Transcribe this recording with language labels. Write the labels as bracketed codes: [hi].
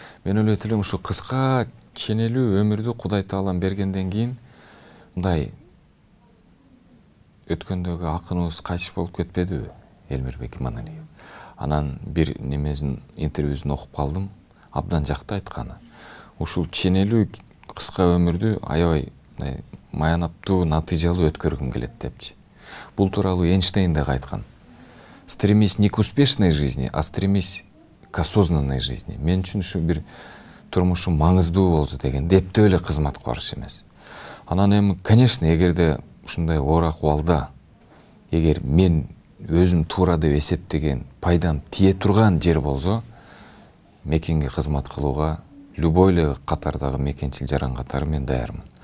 [ky] Мен ойлойт элем, ушу кыска ченелүү өмүрдү Кудай Таалам бергенден кийин мындай өткөндөгү акыныбыз кайтыш болуп кетпедиби, Элмирбек Иманалиев. Анан бир немесин интервьюсун окуп калдым, абдан жакты айтканы. Ушул ченелүү кыска өмүрдү аябай маянаптуу натыйжалуу өткөргүм келет депчи. Бул тууралуу Эйнштейн да айткан. [ru] Стремись не к успешной жизни, а стремись к осознанной жизни. [ky] Мен үчүн ушу бир турмушум маңыздуу болсо деген дептөө эле кызмат кылыш эмес. Анан эми, конечно, эгерде ушундай оор акыбалда, эгер мен өзүм туура деп эсептеген пайдам тие турган жер болсо, мекенге кызмат кылууга любой эле катардагы мекенчил жаран катары мен даярмын.